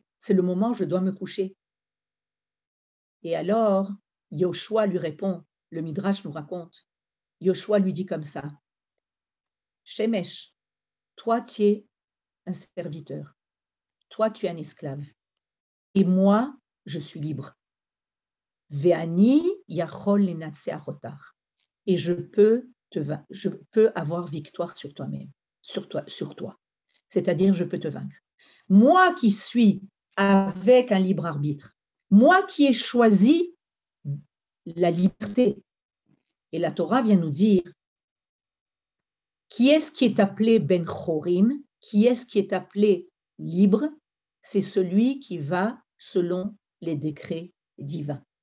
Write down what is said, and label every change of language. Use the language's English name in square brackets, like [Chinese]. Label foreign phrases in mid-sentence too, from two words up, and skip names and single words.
[French] C'est le moment où je dois me coucher. Et alors, Yoshua lui répond, le Midrash nous raconte, Yoshua lui dit comme ça, Shemesh, toi tu es un serviteur, toi tu es un esclave, et moi je suis libre. [Hebrew] ואני יכול לנצח, [French] et je peux avoir victoire sur toi-même, sur toi. C'est-à-dire je peux te vaincre. Moi qui suis avec un libre arbitre, moi qui ai choisi la liberté. Et la Torah vient nous dire qui est-ce qui est appelé [Hebrew] בן חורין, [French] qui est-ce qui est appelé libre, c'est celui qui va selon les décrets divins.